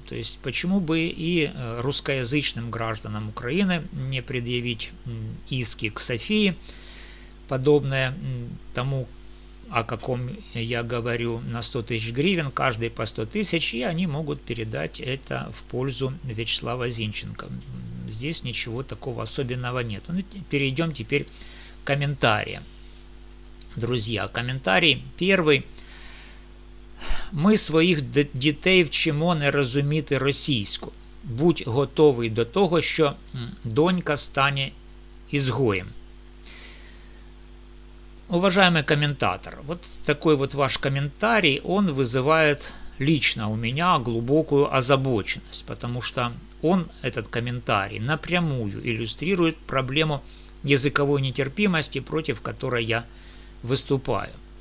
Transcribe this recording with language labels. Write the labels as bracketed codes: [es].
[ru] То есть почему бы и русскоязычным гражданам Украины не предъявить иски к Софии, подобное тому, о каком я говорю, на 100 тысяч гривен, каждый по 100 тысяч, и они могут передать это в пользу Вячеслава Зинченко. Здесь ничего такого особенного нет. Ну, перейдем теперь к комментариям. Друзья, комментарий первый. [uk] Ми своїх дітей вчимо не розуміти російську. Будь готовий до того, що донька стане изгоем. [ru] Уважаемый комментатор, вот такой вот ваш комментарий, он вызывает лично у меня глубокую озабоченность, потому что он, этот комментарий, напрямую иллюстрирует проблему языковой нетерпимости, против которой я выступаю.